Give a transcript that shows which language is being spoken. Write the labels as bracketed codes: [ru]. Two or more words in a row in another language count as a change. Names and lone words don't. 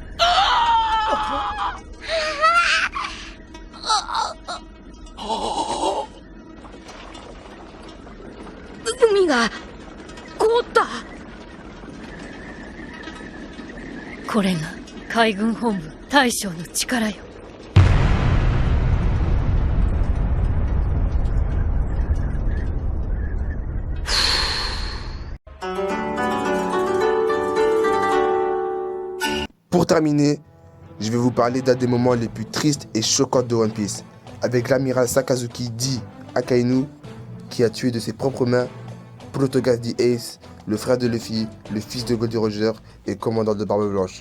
[ja] 海が凍った。これが海軍本部大将の力よ。 [fr] Pour terminer, je vais vous parler d'un des moments les plus tristes et choquants de One Piece, avec l'amiral Sakazuki dit Akainu, qui a tué de ses propres mains Protogas dit Ace, le frère de Luffy, le fils de Goldie Roger et commandant de Barbe Blanche.